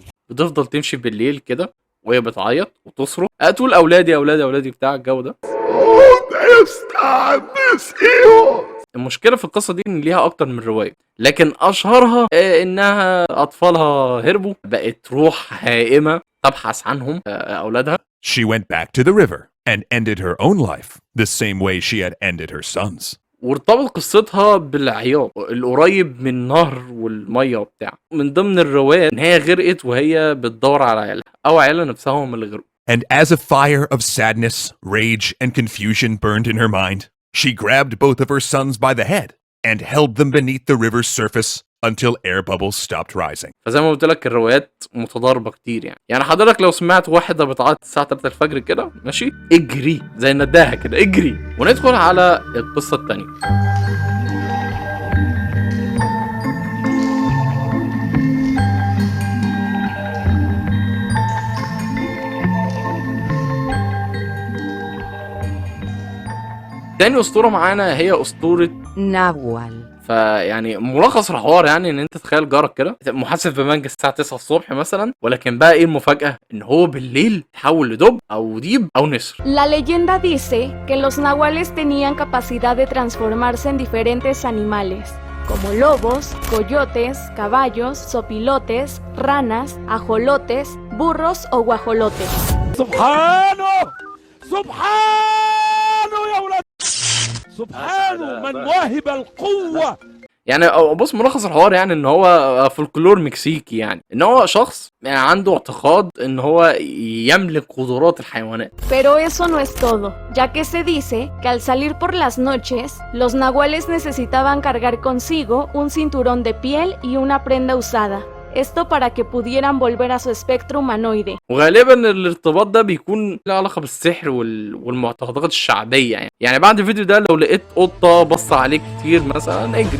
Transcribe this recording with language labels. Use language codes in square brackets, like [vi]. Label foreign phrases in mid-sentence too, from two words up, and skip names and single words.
[ar] بتفضل تمشي بالليل كده وهي بتعيط وتصرخ، تقول اولادي اولادي اولادي بتاع الجو ده. المشكله في القصه دي ان ليها اكتر من روايه، لكن اشهرها انها اطفالها هربوا، بقت روح هائمه تبحث عنهم اولادها. [en] She went back to the river and ended her own life the same way she had ended her son's. [ar] وارتبط قصتها بالعياط القريب من نهر والميه وبتاع. من ضمن الروايات ان هي غرقت وهي بتدور على عيالها، او عيالها نفسها هم اللي غرقوا. [en] And as a fire of sadness, rage, and confusion burned in her mind, she grabbed both of her sons by the head and held them beneath the river's surface until air bubbles stopped rising. [ar] فزي ما قلت لك الروايات متضاربه كتير يعني حضرتك لو سمعت واحده بتعيط الساعه 3 الفجر كده ماشي، اجري زي النداهه كده اجري. وندخل على القصه الثانيه. تاني اسطوره معانا هي اسطوره ناهوال. فيعني ملخص الحوار يعني ان انت تخيل جارك كده محاسب بمانجا الساعه 9 الصبح مثلا، ولكن بقى ايه المفاجاه؟ ان هو بالليل تحول لدب او ديب او نسر. [es] La leyenda dice que los nahuales tenían capacidad de transformarse en diferentes animales, como lobos, coyotes, caballos, sopilotes, ranas, ajolotes, burros o guajolotes. [ar] سبحانه سبحانه يا ولاد سبحانه من واهب القوة. يعني بص ملخص الحوار يعني ان هو فولكلور مكسيكي، يعني ان هو شخص يعني عنده اعتقاد ان هو يملك قدرات الحيوانات. [es] Pero eso no es todo, ya que se dice que al salir por las noches, los nahuales necesitaban cargar consigo un cinturón de piel y una prenda usada. Esto para que pudieran volver a su espectro humanoide. [ar] وغالبا الارتباط ده بيكون له علاقه بالسحر والمعتقدات الشعبيه يعني بعد الفيديو ده لو لقيت قطه بص عليك كتير مثلا اجري.